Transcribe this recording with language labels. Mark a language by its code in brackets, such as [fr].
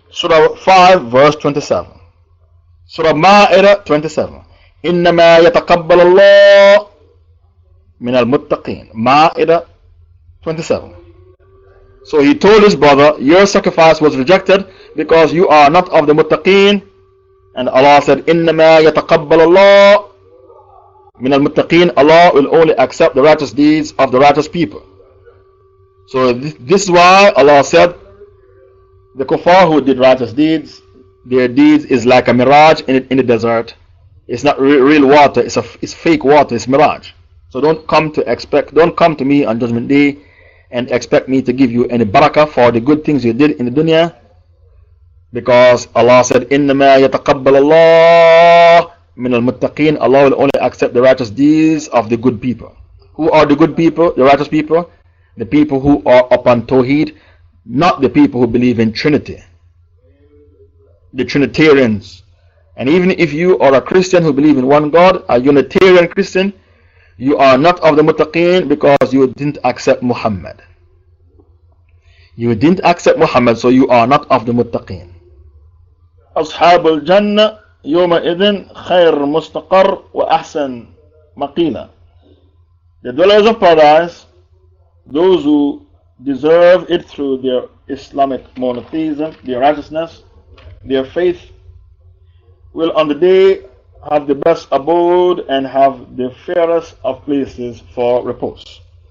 [en] Surah 5 verse 27. Surah Ma'idah 27. [ar] إِنَّمَا يَتَقَبَّلَ اللَّهُ مِنَ الْمُتَّقِينَ. [en] Ma'idah 27. So he told his brother, your sacrifice was rejected because you are not of the muttaqeen. And Allah said, [ar] إِنَّمَا يَتَقَبَّلَ اللَّهُ مِنَ الْمُتَّقِينَ. [en] Allah will only accept the righteous deeds of the righteous people. So this is why Allah said, the kuffar who did righteous deeds, their deeds is like a mirage in the desert. It's not real water, it's fake water, it's mirage. So don't come to me on Judgment Day and expect me to give you any barakah for the good things you did in the dunya. Because Allah said, [ar] إِنَّمَا يَتَقَبَّلَ اللَّهُ مِنَ الْمُتَّقِينَ. [en] Allah will only accept the righteous deeds of the good people. Who are the good people, the righteous people? The people who are upon Tawheed, not the people who believe in Trinity. The Trinitarians. And even if you are a Christian who believe in one God, a Unitarian Christian, you are not of the Muttaqeen because you didn't accept Muhammad. You didn't accept Muhammad, so you are not of the Muttaqeen. [ar] أصحاب الجنة يومئذ خير مستقر وأحسن مقيلا. [en] The dwellers of paradise, those who deserve it through their Islamic monotheism, their righteousness, their faith, will on the day have the best abode and have the fairest of places for repose.